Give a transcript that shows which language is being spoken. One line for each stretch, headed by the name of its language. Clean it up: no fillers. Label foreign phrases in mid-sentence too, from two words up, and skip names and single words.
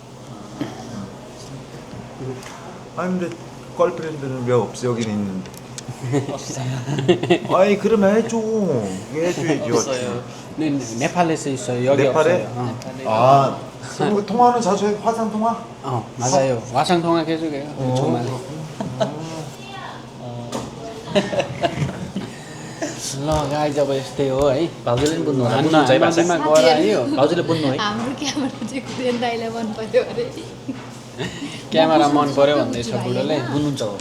Korean: 아니 근데 걸프렌드는 왜 없어? 여기는 있는데. 아니 그러면 해줘. 이게 해줘야지. 있어요. 네팔에서 있어요. 여기 네팔에? 없어요. 아 그럼 통화는 자주 해? 화상 통화? 맞아요. 화상 통화 계속해요. 정말.
Nepali: ल गाइज अब यस्तै हो है। भाउजूले पनि बुझ्नु नदीमा गएर आयो। भाउजूले बुझ्नु है। हाम्रो क्यामेरा चाहिँ कुदेन दाइलाई मन पर्यो अरे। क्यामेरा मन पर्यो भन्दैछ बुढोले। बुझ्नुहुन्छ हो।